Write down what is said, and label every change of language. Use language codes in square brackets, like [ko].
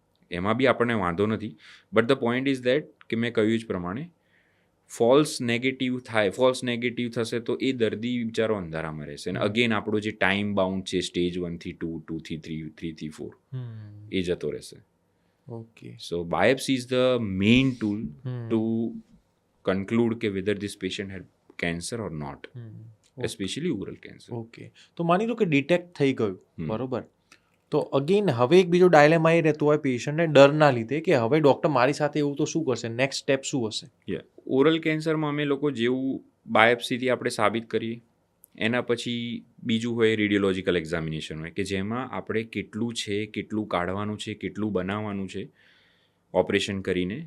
[gu] એમાં બી આપણને વાંધો નથી, [en] but the point is that [gu] કે મેં કહ્યું જ પ્રમાણે ફોલ્સ નેગેટિવ થશે તો એ દર્દી બિચારો અંધારામાં રહેશે. અને અગેન આપણો જે ટાઈમ બાઉન્ડ છે સ્ટેજ 1 થી 2, 2 થી 3, 3 થી 4, એ જતો રહેશે. Okay. [en] So biopsy is the main tool to conclude કે whether this patient had cancer or not, especially oral cancer. [gu] Okay. તો માની લો કે ડિટેક્ટ થઈ ગયું, બરોબર, તો અગેન હવે એક બીજો ડાયલેમા એ રહેતો હોય પેશન્ટને ડરના લીધે કે હવે ડૉક્ટર મારી સાથે એવું તો શું કરશે, નેક્સ્ટ સ્ટેપ શું હશે? ઓરલ કેન્સરમાં અમે લોકો જેવું બાયોપ્સીથી આપણે સાબિત કરીએ, એના પછી બીજું હોય રેડિયોલોજિકલ એક્ઝામિનેશન હોય, કે જેમાં આપણે કેટલું છે, કેટલું કાઢવાનું છે, કેટલું બનાવવાનું છે ઓપરેશન કરીને.